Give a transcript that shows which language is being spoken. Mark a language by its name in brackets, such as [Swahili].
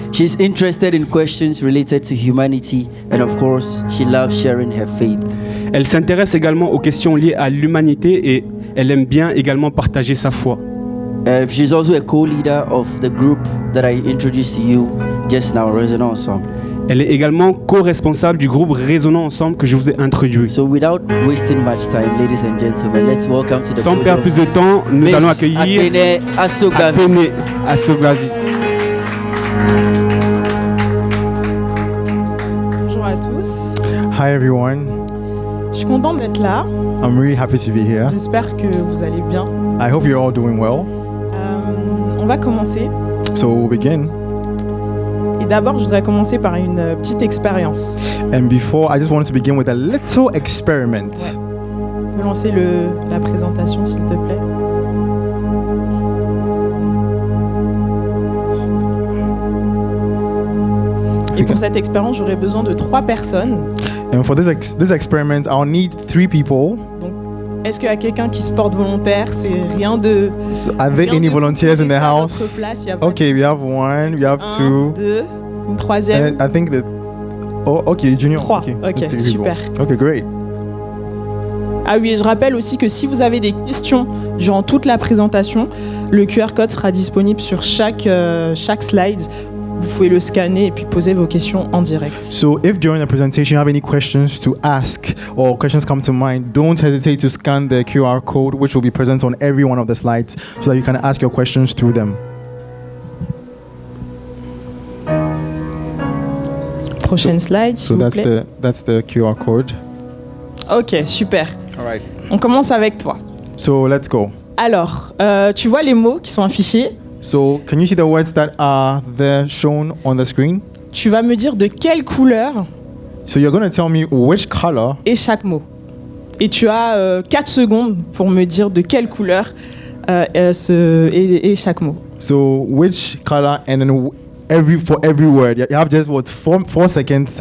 [English] She's interested in questions related to humanity, and of course, she loves sharing her faith. [French] Elle s'intéresse également aux questions liées à l'humanité et elle aime bien également partager sa foi. [English] She's also a co-leader of the group that I introduced to you just now, Raisonnons Ensemble. [French] Elle est également co-responsable du groupe Raisonnons Ensemble que je vous ai introduit. [English] So without wasting much time, ladies and gentlemen, let's welcome to the [French] Sans perdre plus de temps, nous allons accueillir Apene Asogbavi. Apene Asogbavi. Bonjour à tous. [English] Hi everyone. [French] Je suis contente d'être là. [English] I'm really happy to be here. [French] J'espère que vous allez bien. [English] I hope you're all doing well. [French] On va commencer. [English] So we'll begin. [French] Et d'abord, je voudrais commencer par une petite expérience. [English] And before, I just wanted to begin with a little experiment. [French] Tu peux lancer la présentation, s'il te plaît. Et pour cette expérience, j'aurai besoin de 3 personnes. [English] And for this experiment, I'll need 3 people. [French] Donc, est-ce qu'il y a quelqu'un qui se porte volontaire? C'est rien de... [English] So are there any volunteers in the house? Okay, we have 1, we have 2. [French] 1, 2, une troisième. [English] And I think that... Oh, okay, Junior. 3. Okay, Ok, 3 people. [French] super. [English] Okay, great. [French] Ah oui, et je rappelle aussi que si vous avez des questions durant toute la présentation, le QR code sera disponible sur chaque slide. Vous pouvez le scanner et puis poser vos questions en direct. [English] So if during the presentation you have any questions to ask or questions come to mind, don't hesitate to scan the QR code, which will be present on every one of the slides, so that you can ask your questions through them. [French] Prochaine slide, [English] So [French] s'il vous plaît. [English] that's the QR code. [French] Ok, super. [English] All right. [French] On commence avec toi. [English] So let's go. [French] Alors, tu vois les mots qui sont affichés. [English] So can you see the words that are there shown on the screen? [French] Tu vas me dire de quelle couleur [English] So you're going to tell me which color, [French] est chaque mot. Et tu as 4 secondes pour me dire de quelle couleur est chaque mot. [English] so which color, and then for every word, you have just 4 seconds